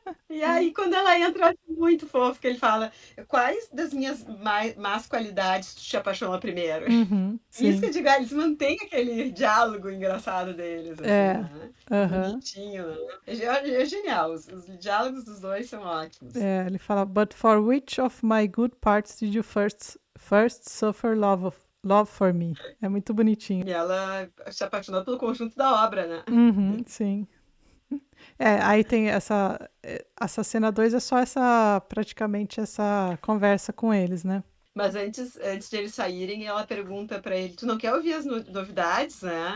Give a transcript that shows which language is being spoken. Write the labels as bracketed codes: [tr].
[pt] E aí, quando ela entra, eu acho muito fofo que ele fala: quais das minhas más qualidades tu te apaixonou primeiro? Uhum, Isso que sim. eu digo, eles mantêm aquele diálogo engraçado deles, assim, É. né? Aham. Bonitinho, né? É genial, os diálogos dos dois são ótimos. [en] Ele fala, But for which of my good parts did you first suffer love for me? [pt] É muito bonitinho. E ela se apaixonou pelo conjunto da obra, né? Uhum, sim. Aí tem essa cena 2 é só praticamente essa conversa com eles, né? Mas antes de eles saírem, ela pergunta pra ele: tu não quer ouvir as novidades, né?